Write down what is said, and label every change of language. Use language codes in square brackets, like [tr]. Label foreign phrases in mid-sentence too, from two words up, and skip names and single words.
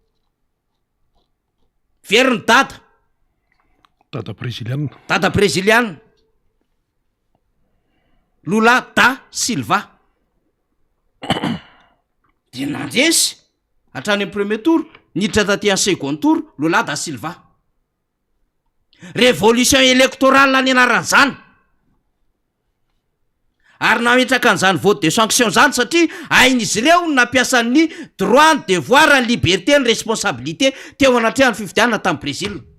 [mg] veriny dada brésiliana Lula da Silva de nandresy hatrany amin'ny [fr] premier tour [mg] niditra taty amin'ny [fr] second tour [mg] Lula da Silva [fr] révolution électorale [mg] any anaran'izany ary nametraka an'izany [fr] vote de sanction [mg] zany satria ain'izy ireo nampiasan'ny droit ny devoir ny liberté ny responsabilité teo anatrehan'ny fifidianana tamin'ny Brésil